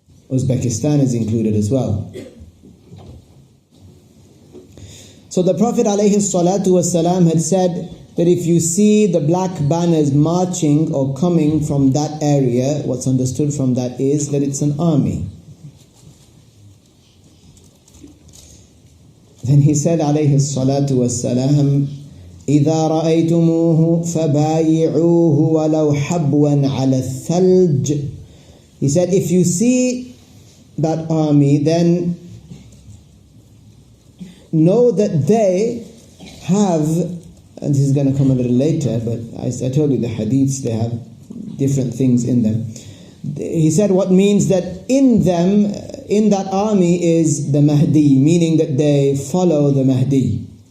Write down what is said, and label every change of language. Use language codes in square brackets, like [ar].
[en] Uzbekistan is included as well. So the Prophet ﷺ had said that if you see the black banners marching or coming from that area, what's understood from that is that it's an army. Then he said ﷺ, [ar] إذا رأيتموه فبايعوه ولو حبوا على الثلج. [en] He said, if you see that army, then know that they have, and this is going to come a little later, but I told you the hadiths, they have different things in them. He said what means that in them, in that army is the Mahdi, meaning that they follow the Mahdi.